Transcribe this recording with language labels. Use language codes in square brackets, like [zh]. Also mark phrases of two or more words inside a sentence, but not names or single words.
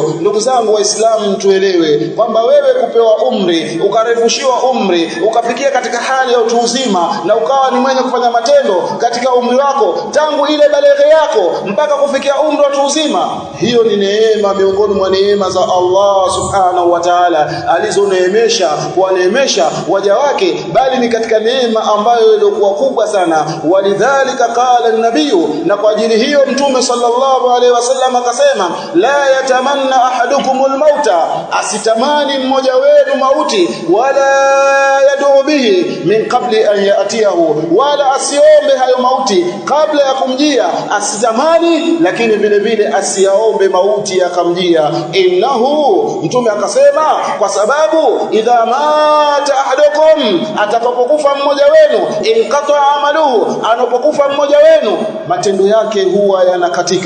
[sw] Ndugu zangu Waislamu, tuelewe kwamba wewe kupewa umri, ukarefushiwa umri, ukafikia katika hali ya utu uzima, na ukawa ni mwenye kufanya matendo katika umri wako tangu ile baleghe yako mpaka kufikia umri wa utu uzima, hiyo ni neema miongoni mwa neema za Allah [ar] subhanahu wa ta'ala [sw] alizoneemesha kuwaneemesha waja wake, bali ni katika neema ambayo ilikuwa kubwa sana. [ar] Walidhalika qala an-nabiy, [sw] na kwa ajili hiyo mtume [ar] sallallahu alaihi wasallam [sw] akasema, [ar] la yatamanna ahadukumul mauta, [sw] asitamani mmoja wenu mauti, [ar] wala yad'u bihi min qabli an yatiyahu, [sw] wala asiombe hayo mauti kabla ya kumjia, asitamani, lakini vile vile asiyaombe mauti yakamjia. Innahu, mtume akasema, kwa sababu [ar] idha mata ahadukum, [sw] atakapokufa mmoja wenu, [ar] inqata amaluhu, [sw] anapokufa mmoja wenu matendo yake huwa yanakatika.